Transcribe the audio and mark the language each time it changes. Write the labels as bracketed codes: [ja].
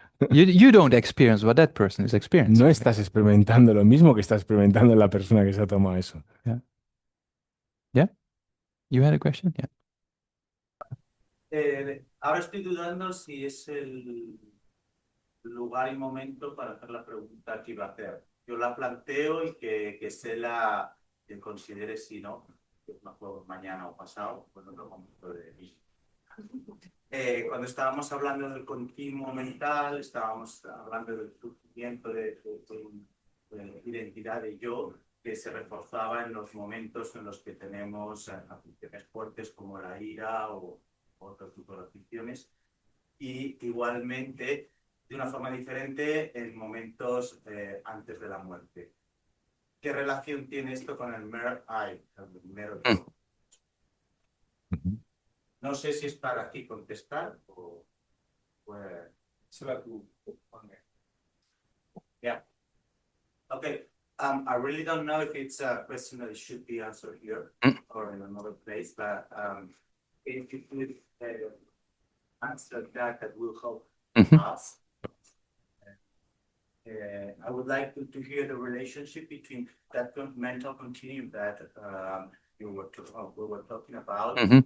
[en] You don't experience what that person is experiencing. [es] No estás experimentando lo mismo que está experimentando la persona que se ha tomado eso. [en] Yeah. You had a question? Yeah. [es] Ahora estoy dudando si es el lugar y momento para hacer la pregunta que iba a hacer. Yo la planteo y que se la considere si no, que me acuerdo mañana o pasado, pues otro momento de mí. Cuando estábamos hablando del continuo mental, estábamos hablando del surgimiento de identidad de yo, que se reforzaba en los momentos en los que tenemos aficiones fuertes como la ira o otro tipo de aficiones, y igualmente de una forma diferente en momentos antes de la muerte. ¿Qué relación tiene esto con el [en] mere I, [es] el mero yo? No sé si es para aquí contestar o será tú. [en] Yeah. Okay. I really don't know if it's a question that should be answered here or in another place, but if you could answer that, that will help us. I would like to hear the relationship between that mental continuum that we were talking about.